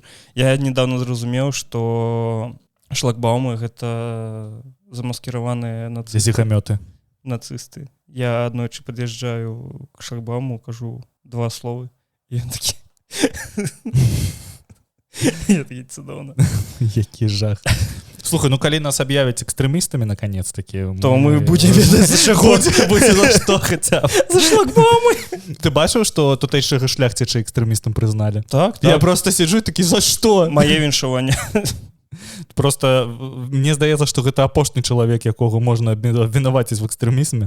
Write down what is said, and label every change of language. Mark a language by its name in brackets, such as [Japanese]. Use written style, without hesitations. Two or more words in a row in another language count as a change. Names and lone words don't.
[Belarusian] Я недавно зразумеў, што шлагбаумы гэта замаскіраваныя зігамёты. Нацысты. Я аднойчы пад'язджаю к шлагбауму, кажу 2 словы, і ён такі... Я такі цудоўна. Які жах. Слухай, ну калі нас аб'явяць экстрэмістамі наконец-таки, то мы будзем ведаць за чаго. Будзе за што хаця б. За шлагбаумы. Ты бачыў, што тутэйшага шляхціча экстрэмістам прызналі? Так. Я просто сиджу такі, за што? Мае віншаванне. Просто мне здаецца, што гэта апошні чалавек, якога можна абвінаваціць в экстрэмізме.